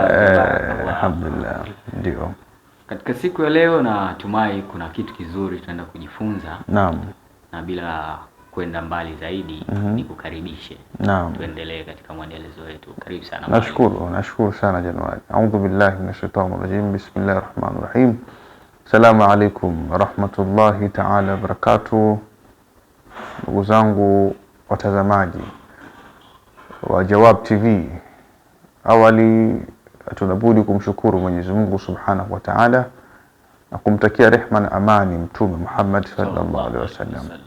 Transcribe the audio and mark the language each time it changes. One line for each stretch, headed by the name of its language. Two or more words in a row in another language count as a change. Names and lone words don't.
Swahili: Alhamdulillah. Ndio. Katika siku ya leo natumai kuna kitu kizuri tunaenda kujifunza. Naam. Na bila kwenda mbali zaidi nikukaribishe. Naam. Tuendelee katika mwendelezo wetu. Karibu sana. Nashukuru sana Januari.
Arabic: أعوذ بالله من الشيطان الرجيم. بسم الله الرحمن الرحيم. السلام عليكم ورحمة الله تعالى وبركاته.
Swahili: Ndugu zangu watazamaji wa Jawab TV, awali tunabudi kumshukuru Mwenyezi Mungu
Arabic: سبحانه وتعالى
Swahili: na kumtakia rehma na amani Mtume Muhammad
Arabic: صلى الله عليه وسلم.